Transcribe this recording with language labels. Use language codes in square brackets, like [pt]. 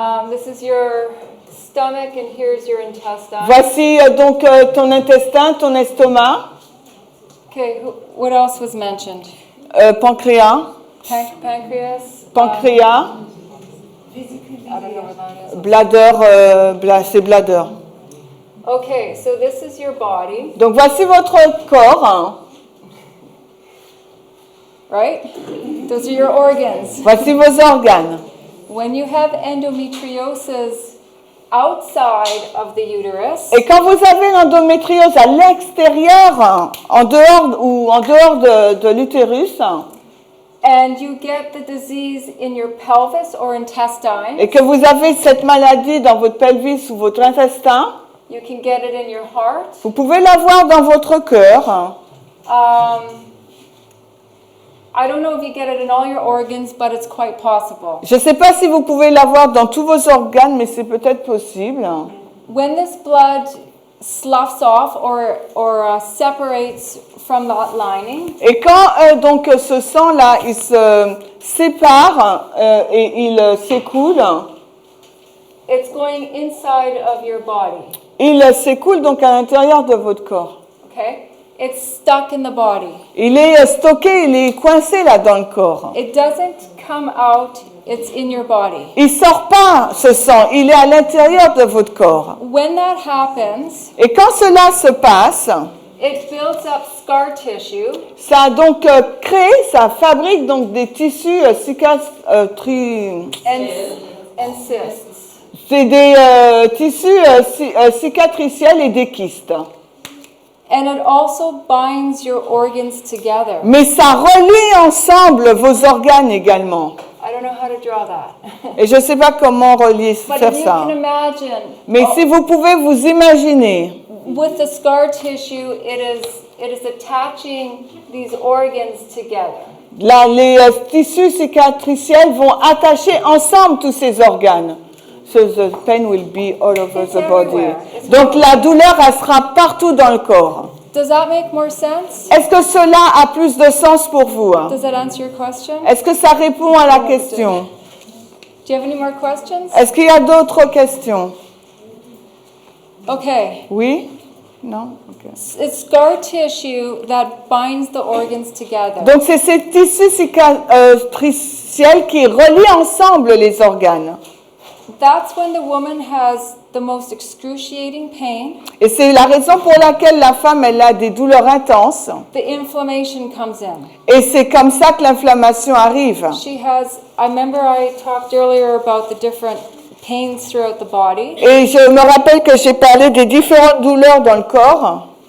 [en] This is your stomach and here's your intestine. [fr] Voici donc ton intestin, ton estomac, [en] Okay, what else was mentioned? [fr] pancréas, [en] Pancreas. [fr] pancréas, [en] I don't know what that is. [fr] bladder, c'est bladder. [en] Okay, so this is your body, [fr] Donc voici votre corps, hein. [en] right? Those are your organs. [fr] Voici vos organes. [en] When you have endometriosis outside of the uterus, [fr] Et quand vous avez l'endométriose à l'extérieur, hein, en dehors de l'utérus, [en] and you get the disease in your pelvis or intestine, [fr] et que vous avez cette maladie dans votre pelvis ou votre intestin, [en] you can get it in your heart. [fr] vous pouvez l'avoir dans votre cœur. Hein. [en] I don't know if you get it in all your organs, but it's quite possible. [fr] Je ne sais pas si vous pouvez l'avoir dans tous vos organes, mais c'est peut-être possible. [en] When this blood sloughs off or separates from that lining, [fr] Et quand donc ce sang-là, il se sépare et il s'écoule, [en] it's going inside of your body. [fr] il s'écoule donc à l'intérieur de votre corps. [en] Okay? It's stuck in the body. [fr] Il est stocké, il est coincé là dans le corps. [en] It doesn't come out, it's in your body. [fr] Il sort pas ce sang, il est à l'intérieur de votre corps. [en] When that happens, [fr] Et quand cela se passe, [en] it builds up scar tissue, [fr] ça donc crée, ça fabrique donc des tissus cicatriciels. [en] and cysts. [fr] C'est des tissus cicatriciels et des kystes. [en] And it also binds your organs together. [fr] Mais ça relie ensemble vos organes également. [en] I don't know how to draw that. [fr] Et je ne sais pas comment [en] But [fr] faire [en] you [fr] ça. [en] can imagine, [fr] Mais si vous pouvez vous imaginer, [en] with the scar tissue, it is attaching these organs together. [fr] là, les tissus cicatriciels vont attacher ensemble tous ces organes. [en] So the pain will be all over It's the body. everywhere. It's [fr] Donc la douleur, elle sera partout dans le corps. [en] Does that make more sense? [fr] Est-ce que cela a plus de sens pour vous? [en] Does that answer your question? [fr] Est-ce que ça répond à la question? [en] Do you have any more questions? [fr] Est-ce qu'il y a d'autres questions? [en] Okay. [fr] Oui? Non? Ok. [en] It's scar tissue that binds the organs together. [fr] Donc c'est ces tissus cicatriciels qui relient ensemble les organes. [en] That's when the woman has the most excruciating pain. [fr] Et c'est la raison pour laquelle la femme, elle a des douleurs intenses. [en] The inflammation comes in. [fr] Et c'est comme ça que l'inflammation arrive. [en] She has, I remember I talked earlier about the different pains throughout the body. [fr] Et je me rappelle que j'ai parlé des différentes douleurs dans le corps.